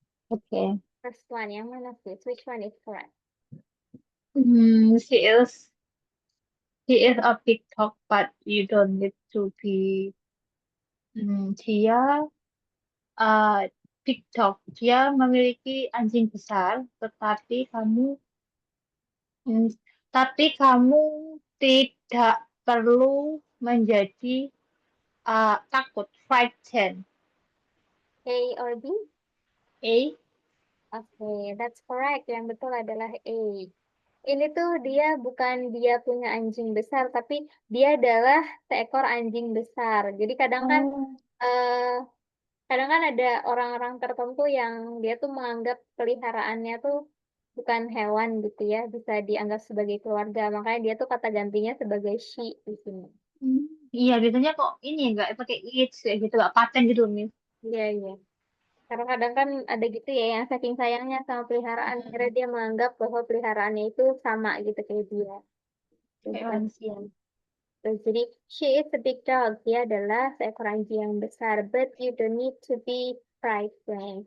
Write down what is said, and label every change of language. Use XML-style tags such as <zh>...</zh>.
<en>Okay. First one,</en> <id>yang mana sis?</id> <en>Which one is correct? Hmm, he is a big dog, but you don't need to be</en> <id>dia uh,</id> <en>big dog.</en> <id>Dia memiliki anjing besar, tetapi hmm, kamu tidak perlu menjadi takut, frightened.</id> <en>A or B? A. Okay, that's correct.</en> <id>Yang betul adalah A. Ini tuh dia punya anjing besar, tapi dia adalah seekor anjing besar. Jadi Oh. eh, kadang kan ada orang-orang tertentu yang dia tuh menganggap peliharaannya tuh bukan hewan gitu ya, bisa dianggap sebagai keluarga. Makanya dia tuh kata gantinya sebagai she di sini. Hmm, iya, biasanya kok ini enggak pakai it kayak gitu, enggak paten gitu, Miss. Iya, iya. Karena kadang kan ada gitu ya yang saking sayangnya sama peliharaan, akhirnya dia menganggap bahwa peliharaannya itu sama gitu kayak dia. Itu Kayak bukan manusia. dia. Terus, jadi</id> <en>she is a big dog.</en> <id>Dia adalah seekor anjing yang besar.</id> <en>But you don't need to be frightened.</en>